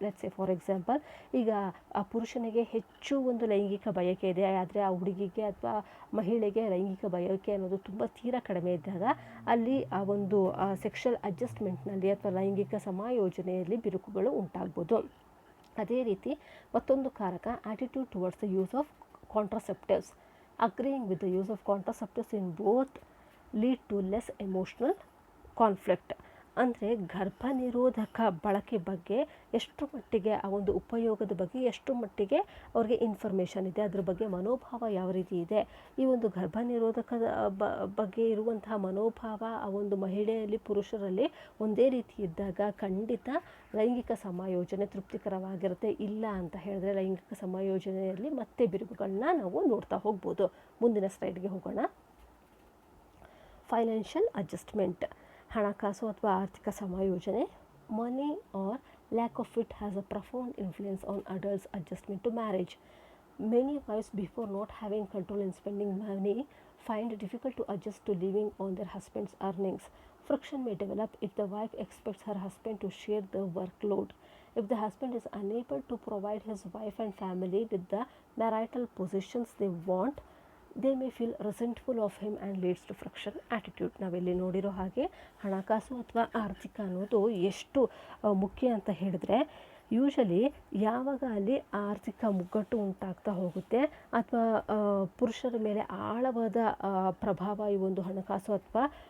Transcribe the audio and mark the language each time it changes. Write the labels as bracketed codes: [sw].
[en] let's say for example, [kn] ಈಗ ಆ ಪುರುಷನಿಗೆ ಹೆಚ್ಚು ಒಂದು ಲೈಂಗಿಕ ಬಯಕೆ ಇದೆ, ಆದರೆ ಆ ಹುಡುಗಿಗೆ ಅಥವಾ ಮಹಿಳೆಗೆ ಲೈಂಗಿಕ ಬಯಕೆ ಅನ್ನೋದು ತುಂಬ ತೀರಾ ಕಡಿಮೆ ಇದ್ದಾಗ ಅಲ್ಲಿ ಆ ಒಂದು ಸೆಕ್ಷುವಲ್ ಅಡ್ಜಸ್ಟ್ಮೆಂಟ್ನಲ್ಲಿ ಅಥವಾ ಲೈಂಗಿಕ ಸಮಾಯೋಜನೆಯಲ್ಲಿ ಬಿರುಕುಗಳು ಉಂಟಾಗ್ಬೋದು. ಅದೇ ರೀತಿ ಮತ್ತೊಂದು ಕಾರಕ [en] Attitude towards the use of contraceptives. Agreeing with the use of contraceptives in both lead to less emotional conflict. [kn] ಅಂದರೆ ಗರ್ಭ ನಿರೋಧಕ ಬಳಕೆ ಬಗ್ಗೆ ಎಷ್ಟು ಮಟ್ಟಿಗೆ, ಆ ಒಂದು ಉಪಯೋಗದ ಬಗ್ಗೆ ಎಷ್ಟು ಮಟ್ಟಿಗೆ ಅವ್ರಿಗೆ ಇನ್ಫಾರ್ಮೇಷನ್ ಇದೆ, ಅದ್ರ ಬಗ್ಗೆ ಮನೋಭಾವ ಯಾವ ರೀತಿ ಇದೆ, ಈ ಒಂದು ಗರ್ಭ ನಿರೋಧಕದ ಬಗ್ಗೆ ಇರುವಂತಹ ಮನೋಭಾವ ಆ ಒಂದು ಮಹಿಳೆಯಲ್ಲಿ ಪುರುಷರಲ್ಲಿ ಒಂದೇ ರೀತಿ ಇದ್ದಾಗ ಖಂಡಿತ ಲೈಂಗಿಕ ಸಮಾಯೋಜನೆ ತೃಪ್ತಿಕರವಾಗಿರುತ್ತೆ. ಇಲ್ಲ ಅಂತ ಹೇಳಿದ್ರೆ ಲೈಂಗಿಕ ಸಮಾಯೋಜನೆಯಲ್ಲಿ ಮತ್ತೆ ಬಿರುಕುಗಳನ್ನ ನಾವು ನೋಡ್ತಾ ಹೋಗ್ಬೋದು. ಮುಂದಿನ ಸ್ಲೈಡ್ಗೆ ಹೋಗೋಣ. [en] financial adjustment, [kn] ಹಣಕಾಸು ಅಥವಾ ಆರ್ಥಿಕ ಸಮಾಯೋಜನೆ. [en] Money or lack of it has a profound influence on adults adjustment to marriage. Many wives, before not having control in spending money, find it difficult to adjust to living on their husband's earnings. Friction may develop if the wife expects her husband to share the workload. If the husband is unable to provide his wife and family with the marital positions they want, they may feel resentful of him and leads to friction attitude. [kn] ನಾವಿಲ್ಲಿ ನೋಡಿರೋ ಹಾಗೆ ಹಣಕಾಸು ಅಥವಾ ಆರ್ಥಿಕ ಅನ್ನೋದು ಎಷ್ಟು ಮುಖ್ಯ ಅಂತ ಹೇಳಿದ್ರೆ, ಯೂಶಲಿ ಯಾವಾಗ ಅಲ್ಲಿ ಆರ್ಥಿಕ ಮುಗ್ಗಟ್ಟು ಉಂಟಾಗ್ತಾ ಹೋಗುತ್ತೆ ಅಥವಾ ಪುರುಷರ ಮೇಲೆ ಆಳವಾದ ಪ್ರಭಾವ ಈ ಒಂದು ಹಣಕಾಸು ಅಥವಾ